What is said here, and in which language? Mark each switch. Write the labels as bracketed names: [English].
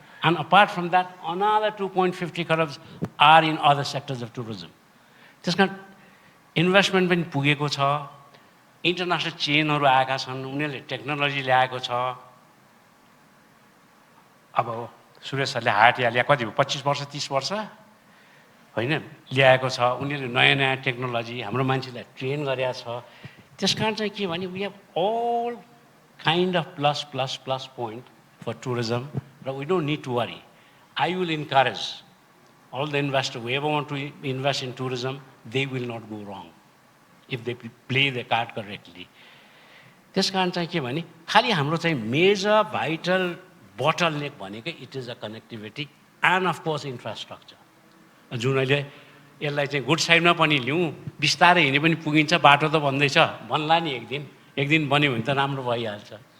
[English] And apart from that another 2.50 खरब are in other sectors of tourism. [Nepali] त्यस कारण investment पनि पुगेको छ, इन्टरनेसनल चेनहरू आएका छन्, उनीहरूले टेक्नोलोजी ल्याएको छ। अब सुरेश सरले हाटिया ल्या कति भयो, 25 वर्ष 30 वर्ष होइन ल्याएको छ। उनीहरूले नयाँ नयाँ टेक्नोलोजी हाम्रो मान्छेलाई ट्रेन गरेका छ। त्यस कारण चाहिँ के भने [English] We have all kind of plus point for tourism र we don't need to worry. I will encourage all the investors who ever want to invest in tourism, they will not go wrong if they play the card correctly. [Nepali] त्यस कारण चाहिँ के भने खालि हाम्रो चाहिँ major vital bottle नेक भनेको [English] it is a connectivity and of course infrastructure, [Nepali] जुन अहिले यसलाई चाहिँ गुड साइडमा पनि लिउँ, बिस्तारै हिँडे पनि पुगिन्छ। बाटो त भन्दैछ, भन्ला नि एक दिन बन्यो भने त राम्रो भइहाल्छ।